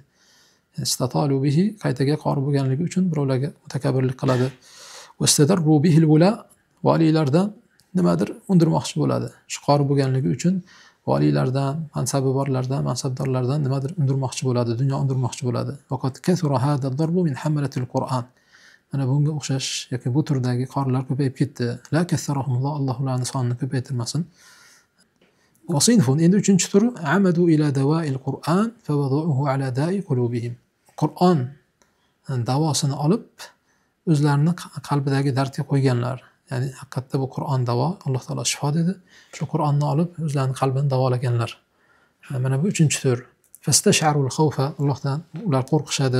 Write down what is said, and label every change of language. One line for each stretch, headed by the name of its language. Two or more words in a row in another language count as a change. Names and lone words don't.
Arabic: استطال به
Uzbek: qaytaga qori bo'lganligi uchun birovlarga mutakabbirlik qiladi.
Arabic: واستدر به الولاة,
Uzbek: valilardan nimadir undirmoqchi bo'ladi. Shu qori bo'lganligi uchun valilardan, mansabi borlardan, mansabdorlardan nimadir undirmoqchi bo'ladi, dunyo undirmoqchi bo'ladi.
Arabic: فقد كثر هذا الضرب من حملة القرآن.
Uzbek: Mana bunga o'xshash yoki bu turdagi qorilar ko'payib ketdi.
Arabic: لا كثرهم الله,
Uzbek: Alloh ularni sonini ko'paytirmasin.
Arabic: وصنف,
Uzbek: endi 3-turi
Arabic: عمدوا إلى دواء القرآن فوضعوه على داء قلوبهم.
Uzbek: Qur'on davosini olib o'zlarining qalbidagi dardga qo'yganlar. Ya'ni haqiqatda bu Qur'on davo, Alloh taolo shifo dedi. Shu Qur'onni olib o'zlarining qalbini davolaganlar. Mana bu 3-tur.
Arabic: فاستشعروا الخوف,
Uzbek: Allohdan ular qo'rqishadi.